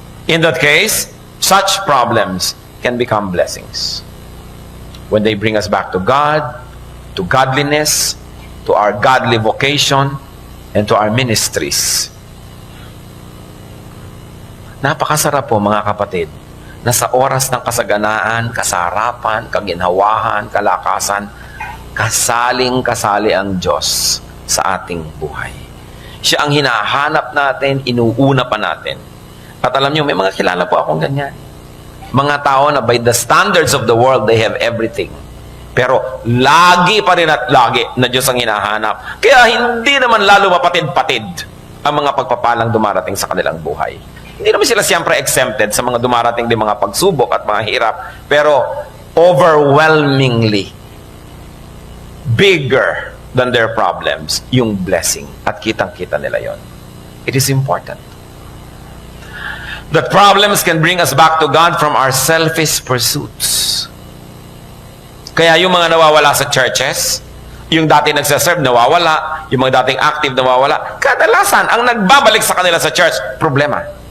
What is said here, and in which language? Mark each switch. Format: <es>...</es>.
<en>In that case, such problems can become blessings. When they bring us back to God, to godliness, to our godly vocation, and to our ministries.</en> <tl>Napakasarap po mga kapatid, na sa oras ng kasaganaan, kasarapan, kaginhawahan, kalakasan, kasaling-kasali ang Diyos sa ating buhay. Siya ang hinahanap natin, inuuna pa natin. At alam niyo, may mga kilala po akong ganyan. Mga tao na</tl> <en>by the standards of the world, they have everything.</en> <tl>Pero lagi pa rin at lagi na Diyos ang hinahanap. Kaya hindi naman lalo mapatid-patid ang mga pagpapalang dumarating sa kanilang buhay. Hindi naman sila siyempre exempted sa mga dumarating din mga pagsubok at mga hirap.</tl> <en>Pero overwhelmingly bigger than their problems yung blessing.</en> <tl>At kitang-kita nila yon.</tl> <en>It is important that problems can bring us back to God from our selfish pursuits.</en> <tl>Kaya yung mga nawawala sa churches, yung dati nagsaserve, nawawala, yung mga dating active, nawawala, kadalasan, ang nagbabalik sa kanila sa church, problema.</tl>